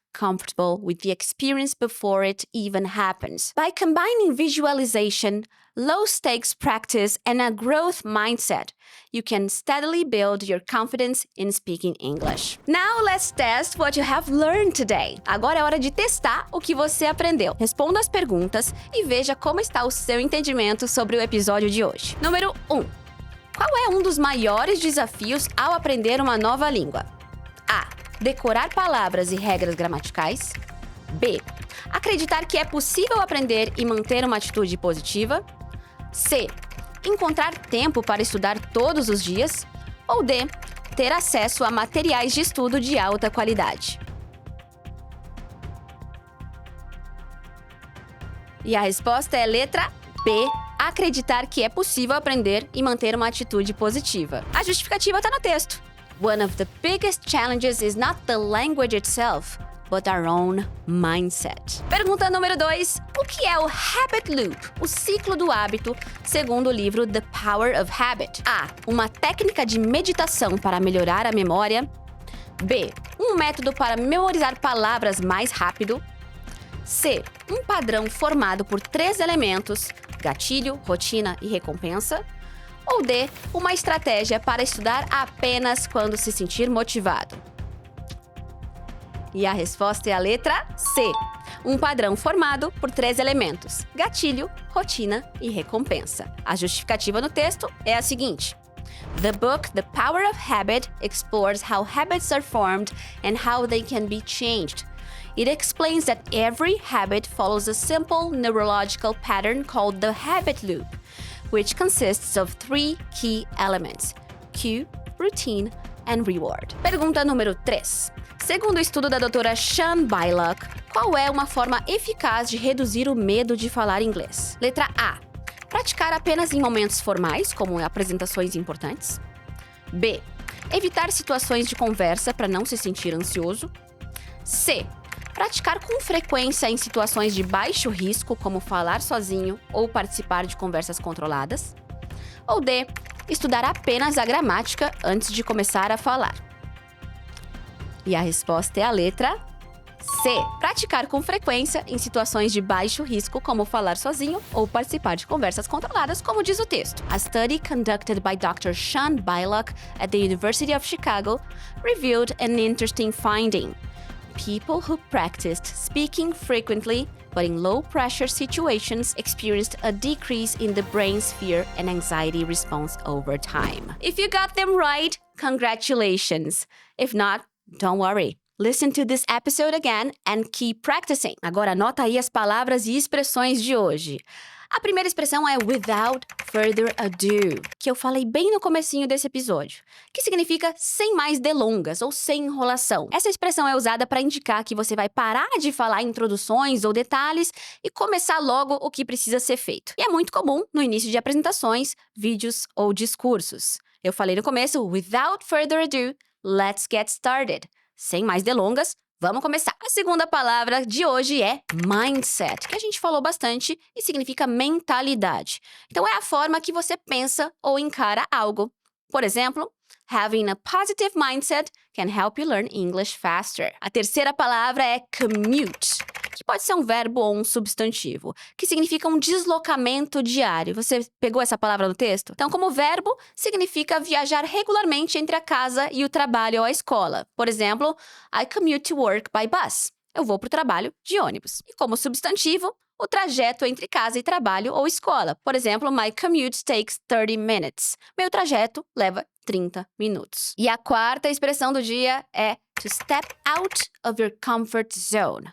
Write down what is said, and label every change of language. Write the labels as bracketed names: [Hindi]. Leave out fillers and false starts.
[English] comfortable with the experience before it even happens. By combining visualization, low-stakes practice, and a growth mindset, you can steadily build your confidence in speaking English. Now let's test what you have learned today. [Portuguese] Agora é hora de testar o que você aprendeu. Responda as perguntas e veja como está o seu entendimento sobre o episódio de hoje. Número 1. Qual é um dos maiores desafios ao aprender uma nova língua? A. Decorar palavras e regras gramaticais. B. Acreditar que é possível aprender e manter uma atitude positiva. C. Encontrar tempo para estudar todos os dias. Ou D. Ter acesso a materiais de estudo de alta qualidade. E a resposta é letra B. Acreditar que é possível aprender e manter uma atitude positiva. A justificativa está no texto. [English] One of the biggest challenges is not the language itself, but our own mindset. [Portuguese] Pergunta número 2. O que é o habit loop, o ciclo do hábito, segundo o livro The Power of Habit? A. Uma técnica de meditação para melhorar a memória. B. Um método para memorizar palavras mais rápido. C. Um padrão formado por 3 elementos: gatilho, rotina e recompensa. Ou D. Uma estratégia para estudar apenas quando se sentir motivado. E a resposta é a letra C. Um padrão formado por 3 elementos: gatilho, rotina e recompensa. A justificativa no texto é a seguinte. [English] The book, The Power of Habit, explores how habits are formed and how they can be changed. It explains that every habit follows a simple neurological pattern called the habit loop, which consists of 3 key elements: cue, routine, and reward. [Portuguese] Pergunta número 3. Segundo o estudo da doutora Sean Bylock, qual é uma forma eficaz de reduzir o medo de falar inglês? Letra A. Praticar apenas em momentos formais, como apresentações importantes. B. Evitar situações de conversa para não se sentir ansioso. C. Praticar com frequência em situações de baixo risco, como falar sozinho ou participar de conversas controladas. Ou D. Estudar apenas a gramática antes de começar a falar. E a resposta é a letra C. Praticar com frequência em situações de baixo risco, como falar sozinho ou participar de conversas controladas, como diz o texto. [English] A study conducted by Dr. Sean Bylock at the University of Chicago revealed an interesting finding. People who practiced speaking frequently, but in low-pressure situations, experienced a decrease in the brain's fear and anxiety response over time. If you got them right, congratulations. If not, don't worry. Listen to this episode again and keep practicing. [Portuguese] Agora anota aí as palavras e expressões de hoje. A primeira expressão é [English] without further ado, [Portuguese] que eu falei bem no comecinho desse episódio, que significa sem mais delongas ou sem enrolação. Essa expressão é usada para indicar que você vai parar de falar introduções ou detalhes e começar logo o que precisa ser feito. E é muito comum no início de apresentações, vídeos ou discursos. Eu falei no começo, [English] without further ado, let's get started. [Portuguese] Sem mais delongas, vamos começar. A segunda palavra de hoje é mindset, que a gente falou bastante e significa mentalidade. Então, é a forma que você pensa ou encara algo. Por exemplo, [English] having a positive mindset can help you learn English faster. [Portuguese] A terceira palavra é commute, que pode ser um verbo ou um substantivo, que significa um deslocamento diário. Você pegou essa palavra no texto? Então, como verbo, significa viajar regularmente entre a casa e o trabalho ou a escola. Por exemplo, [English] I commute to work by bus. [Portuguese] Eu vou para o trabalho de ônibus. E como substantivo, o trajeto entre casa e trabalho ou escola. Por exemplo, [English] my commute takes 30 minutes. [Portuguese] Meu trajeto leva 30 minutos. E a quarta expressão do dia é to step out of your comfort zone.